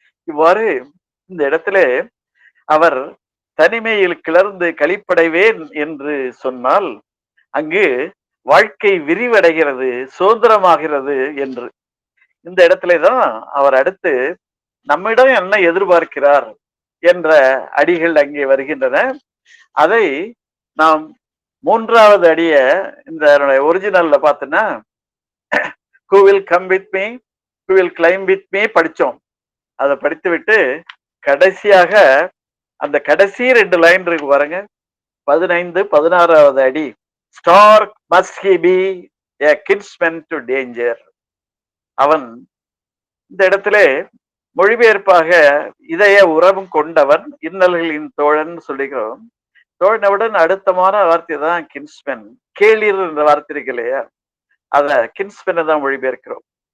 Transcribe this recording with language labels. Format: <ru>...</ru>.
<ta>இவ்வாறு இந்த இடத்திலே அவர் தனிமையில் கிளர்ந்து களிப்படைவேன் என்று சொன்னால் அங்கு வாழ்க்கை விரிவடைகிறது, சுதந்திரமாகிறது என்று. இந்த இடத்துல தான் அவர் அடுத்து நம்மிடம் என்ன எதிர்பார்க்கிறார் என்ற அடிகள் அங்கே வருகின்றன. அதை நாம் மூன்றாவது அடிய இந்த ஒரிஜினல்ல பார்த்தோன்னா,</ta> <en>who will come with me, who will climb with me</en> <ta>படிச்சோம். அதை படித்து விட்டு கடைசியாக அந்த கடைசி 2 லைன் இருக்கு பாருங்க, 15, 16வது அடி.</ta> <en>Stark must he be a kinsman to danger.</en> <ta>அவன் இந்த இடத்திலே மொழிபெயர்ப்பாக இதய உறவும் கொண்டவன், இன்னல்களின் தோழன் சொல்லுகிறோம். தோழனுடன் அடுத்தமான வார்த்தை தான் கின்ஸ்மென். கேளிர் என்ற வார்த்தை இருக்கு இல்லையா, அத கின்ஸ்மென் தான் மொழிபெயர்க்கிறோம்.</ta>